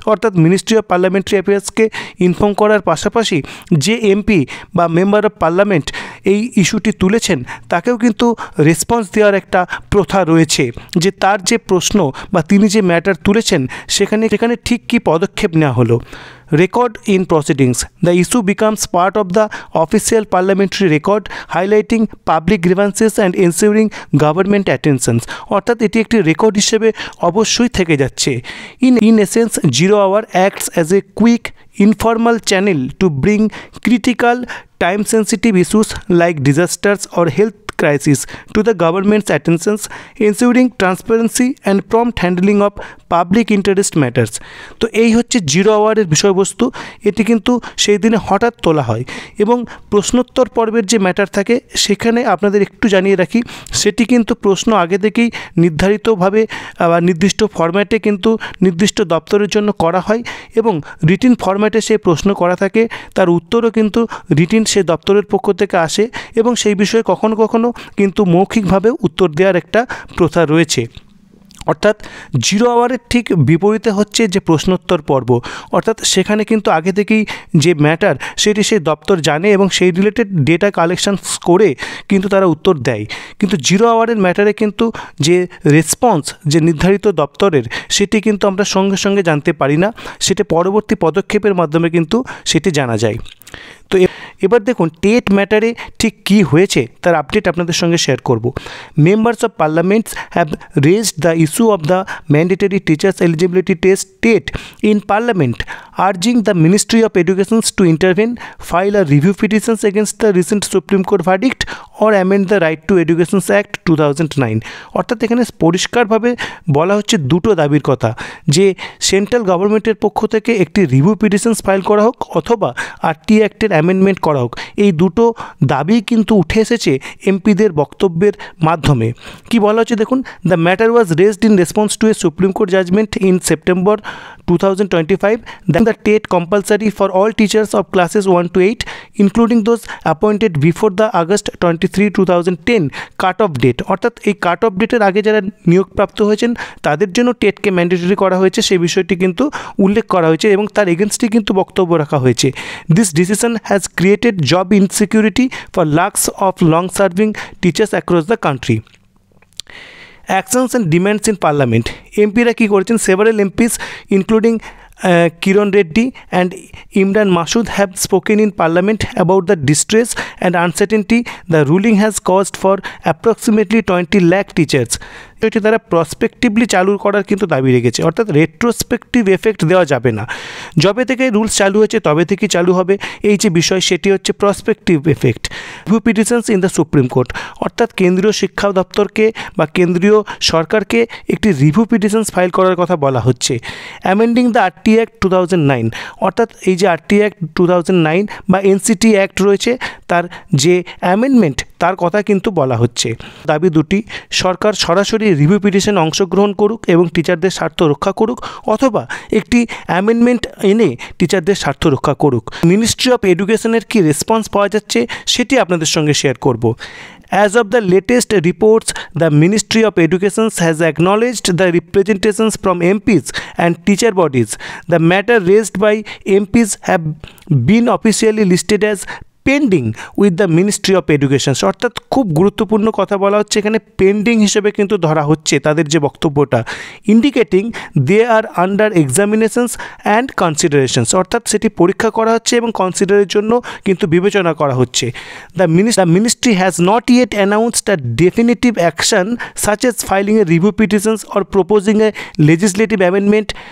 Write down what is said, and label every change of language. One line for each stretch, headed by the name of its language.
Bangla: অর্থাৎ ministry of parliamentary অ্যাফেয়ার্সকে inform করার পাশাপাশি যে এমপি বা মেম্বার অফ পার্লামেন্ট এই ইস্যুটি তুলেছেন তাকেও কিন্তু রেসপন্স দেওয়ার একটা প্রথা রয়েছে যে তার যে প্রশ্ন বা তিনি যে ম্যাটার তুলেছেন সেখানে ঠিক কী পদক্ষেপ নেওয়া হলো।
English: Record in proceedings, the issue becomes part of the official parliamentary record highlighting public grievances and ensuring government attentions।
Bangla: অর্থাৎ এটি একটি রেকর্ড হিসেবে অবশ্যই থেকে যাচ্ছে।
English: In essence, zero hour acts as a quick informal channel to bring critical time sensitive issues like disasters or health crisis to the government's attentions, ensuring transparency and prompt handling of public interest matters।
Bangla: তো এই হচ্ছে zero আওয়ারের বিষয়বস্তু। এটি কিন্তু সেই দিনে হঠাৎ তোলা হয় এবং প্রশ্নোত্তর পর্বের যে ম্যাটার থাকে সেখানে আপনাদের একটু জানিয়ে রাখি সেটি কিন্তু প্রশ্ন আগে থেকেই নির্ধারিতভাবে বা নির্দিষ্ট ফরম্যাটে কিন্তু নির্দিষ্ট দপ্তরের জন্য করা হয় এবং রিটিন ফরম্যাটে সেই প্রশ্ন করা থাকে, তার উত্তরও কিন্তু রিটিন সে দপ্তরের পক্ষ থেকে আসে এবং সেই বিষয়ে কখনো কখনো কিন্তু মৌখিকভাবে উত্তর দেওয়ার একটা প্রথা রয়েছে। অর্থাৎ 0 আওয়ারের ঠিক বিপরীতে হচ্ছে যে প্রশ্নোত্তর পর্ব, অর্থাৎ সেখানে কিন্তু আগে থেকেই যে ম্যাটার সেটি সেই দপ্তর জানে এবং সেই রিলেটেড ডেটা কালেকশন করে কিন্তু তারা উত্তর দেয়। কিন্তু 0 আওয়ারের ম্যাটারে কিন্তু যে রেসপন্স যে নির্ধারিত দপ্তরের সেটি কিন্তু আমরা সঙ্গে সঙ্গে জানতে পারি না, সেটা পরবর্তী পদক্ষেপের মাধ্যমে কিন্তু সেটি জানা যায়। তো এবার দেখুন টেট ম্যাটারে ঠিক কী হয়েছে তার আপডেট আপনাদের সঙ্গে শেয়ার করব।
English: Members of parliaments have raised the issue of the mandatory teachers eligibility test TET in parliament, urging the Ministry of Education to intervene, file a review petitions against the recent Supreme Court verdict or amend the Right to Education Act 2009।
Bangla: অর্থাৎ এখানে পরিষ্কারভাবে বলা হচ্ছে দুটো দাবির কথা, যে central গভর্নমেন্টের পক্ষ থেকে একটি রিভিউ পিটিশনস ফাইল করা হোক অথবা আরটি অ্যাক্টের অ্যামেন্ডমেন্ট করা হোক। এই দুটো দাবি কিন্তু উঠে এসেছে এমপিদের বক্তব্যের মাধ্যমে। কি বলা হচ্ছে দেখুন,
English: The matter was raised in response to a supreme court judgment in September 2025 that the TET compulsory for all teachers of classes 1 to 8 including those appointed before the August 23, 2010 cut off date.
Bangla: অর্থাৎ এই cut off ডেটের আগে যারা নিয়োগপ্রাপ্ত হয়েছেন তাদের জন্য টেটকে mandatory করা হয়েছে, সেই বিষয়টি কিন্তু উল্লেখ করা হয়েছে এবং তার এগেনস্টে কিন্তু বক্তব্য রাখা হয়েছে।
English: This decision has created job insecurity for lakhs of long serving teachers across the country. Actions and demands in Parliament,
Bangla: এমপিরা কী করেছেন,
English: Several MPs including Kiran Reddy and Imran Masud have spoken in Parliament about the distress and uncertainty the ruling has caused for approximately 20 lakh teachers।
Bangla: এটি তারা প্রসপেক্টিভলি চালু করার কিন্তু দাবি রেখেছে, অর্থাৎ রেট্রোস্পেক্টিভ এফেক্ট দেওয়া যাবে না, যবে থেকে রুলস চালু হয়েছে তবে থেকেই চালু হবে এই যে বিষয় সেটি হচ্ছে prospective effect.
English: review petitions in the Supreme Court,
Bangla: অর্থাৎ কেন্দ্রীয় শিক্ষা দপ্তরকে বা কেন্দ্রীয় সরকারকে একটি রিভিউ পিটিশনস ফাইল করার কথা বলা হচ্ছে।
English: amending the RT Act 2009,
Bangla: অর্থাৎ এই যে আরটি অ্যাক্ট 2009 বা এনসিটি অ্যাক্ট রয়েছে তার যে অ্যামেন্ডমেন্ট তার কথা কিন্তু বলা হচ্ছে। দাবি দুটি, সরকার সরাসরি রিভিউ পিটিশনে অংশগ্রহণ করুক এবং টিচারদের স্বার্থ রক্ষা করুক অথবা একটি অ্যামেন্ডমেন্ট এনে টিচারদের স্বার্থ রক্ষা করুক। মিনিস্ট্রি অফ এডুকেশনের কি রেসপন্স পাওয়া যাচ্ছে সেটি আপনাদের সঙ্গে শেয়ার করব।
English: As of the latest reports, the Ministry of Education has acknowledged the representations from MPs and teacher bodies. The matter raised by MPs have been officially listed as pending with the Ministry of Education.
Bangla: অর্থাৎ খুব গুরুত্বপূর্ণ কথা বলা হচ্ছে এখানে, pending হিসেবে কিন্তু ধরা হচ্ছে তাদের যে বক্তব্যটা,
English: indicating they are under examinations and considerations,
Bangla: অর্থাৎ সেটি পরীক্ষা করা হচ্ছে এবং কনসিডারের জন্য কিন্তু বিবেচনা করা হচ্ছে।
English: The ministry has not yet announced a definitive action such as filing a review petitions or proposing a legislative amendment.